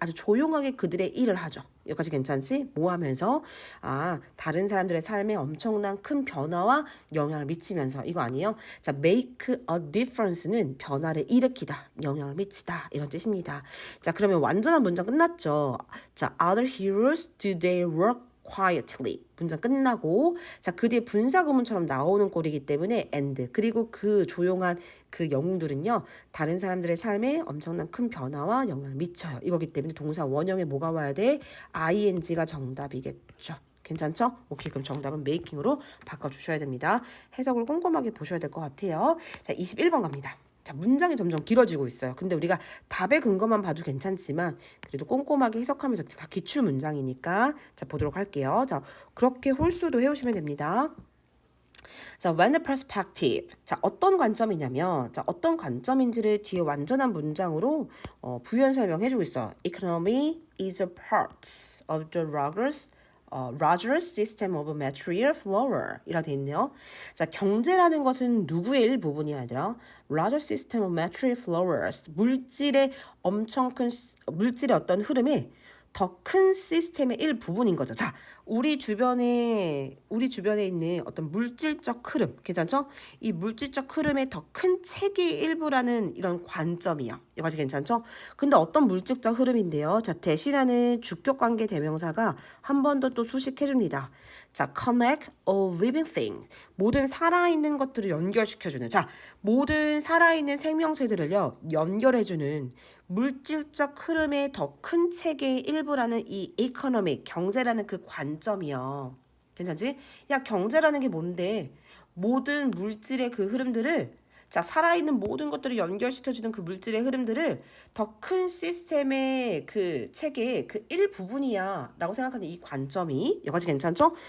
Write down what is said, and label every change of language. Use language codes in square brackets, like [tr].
[ko] 아주 조용하게 그들의 일을 하죠. 여기까지 괜찮지? 뭐 하면서? 아, 다른 사람들의 삶에 엄청난 큰 변화와 영향을 미치면서. 이거 아니에요? 자, [en] make a difference [ko] 는 변화를 일으키다, 영향을 미치다 이런 뜻입니다. 자, 그러면 완전한 문장 끝났죠. [en] 자, other heroes do their work quietly. [ko] 문장 끝나고 자, 그 뒤에 분사구문처럼 나오는 꼴이기 때문에 and 그리고 그 조용한 그 영웅들은요. 다른 사람들의 삶에 엄청난 큰 변화와 영향을 미쳐요. 이거기 때문에 동사 원형에 뭐가 와야 돼? ing가 정답이겠죠. 괜찮죠? 오케이, 그럼 정답은 making으로 바꿔주셔야 됩니다. 해석을 꼼꼼하게 보셔야 될 것 같아요. 자, 21번 갑니다. 자, 문장이 점점 길어지고 있어요. 근데 우리가 답의 근거만 봐도 괜찮지만 그래도 꼼꼼하게 해석하면서 다 기출 문장이니까 자, 보도록 할게요. 자, 그렇게 홀수도 해오시면 됩니다. 자, when the perspective. 자, 어떤 관점이냐면, 자, 어떤 관점인지를 뒤에 완전한 문장으로 부연 설명해주고 있어. [en] Economy is a part of the Rogers system of material flow. [ko] 이라 돼 있네요. 자, 경제라는 것은 누구의 일부분이야, 얘들아? [en] Rogers system of material flows. [ko] 물질의 어떤 흐름에 더 큰 시스템의 일부분인 거죠. 자, 우리 주변에 있는 어떤 물질적 흐름, 괜찮죠? 이 물질적 흐름의 더 큰 체계의 일부라는 이런 관점이요. 여기까지 괜찮죠? 근데 어떤 물질적 흐름인데요? 자, 대시라는 주격 관계 대명사가 한 번 더 또 수식해줍니다. [en] 자, connect all living things. [ko] 모든 살아있는 것들을 연결시켜주는. 자, 모든 살아있는 생명체들을요, 연결해주는 물질적 흐름의 더 큰 체계의 일부라는 이 economic, 경제라는 그 관점이요. 괜찮지? 야, 경제라는 게 뭔데? 모든 물질의 그 흐름들을 자, 살아있는 모든 것들을 연결시켜주는 그 물질의 흐름들을 더 큰 시스템의 그 체계의 그 일부분이야 라고 생각하는 이 관점이 여기까지 괜찮죠?